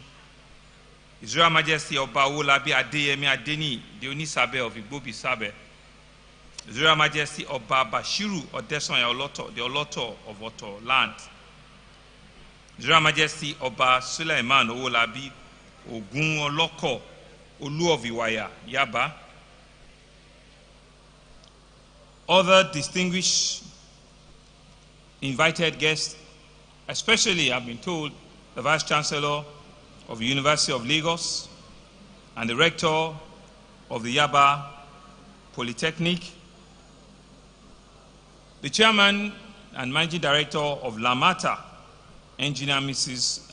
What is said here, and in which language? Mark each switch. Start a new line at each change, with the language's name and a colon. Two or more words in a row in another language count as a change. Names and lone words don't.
English: His Royal Majesty Oba Owolabi Adeyemi Adeni, the Onisabe of Igbobi Sabe. His Royal Majesty Oba Bashiru Odesanya Oloto, the Oloto of Oto land. His Royal Majesty Oba Suleiman Owolabi Ogun Oloko, Olu of Iwaya, Yaba. Other distinguished invited guests, especially, I've been told, the Vice Chancellor of the University of Lagos and the Rector of the Yaba Polytechnic, the Chairman and Managing Director of Lamata, Engineer Mrs.